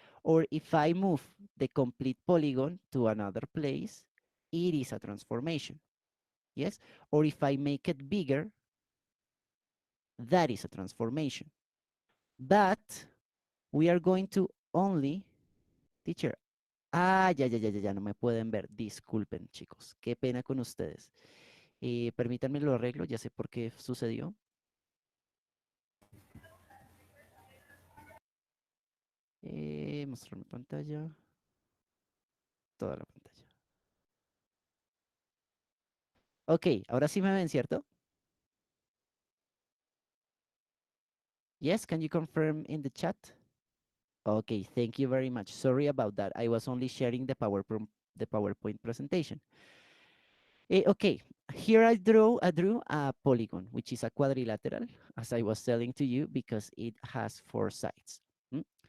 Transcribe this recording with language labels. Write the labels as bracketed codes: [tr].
[en] Or if I move the complete polygon to another place, it is a transformation. Yes. Or if I make it bigger, that is a transformation. But we are going to only, teacher, [es] ya, no me pueden ver. Disculpen, chicos. Qué pena con ustedes. Permítanme lo arreglo, ya sé por qué sucedió. Mostrar mi pantalla, toda la pantalla. Ok, ahora sí me ven, ¿cierto? [en] Yes, can you confirm in the chat? Okay, thank you very much. Sorry about that. I was only sharing the PowerPoint presentation. Okay, here I drew a polygon, which is a quadrilateral, as I was telling to you, because it has four sides. Mm?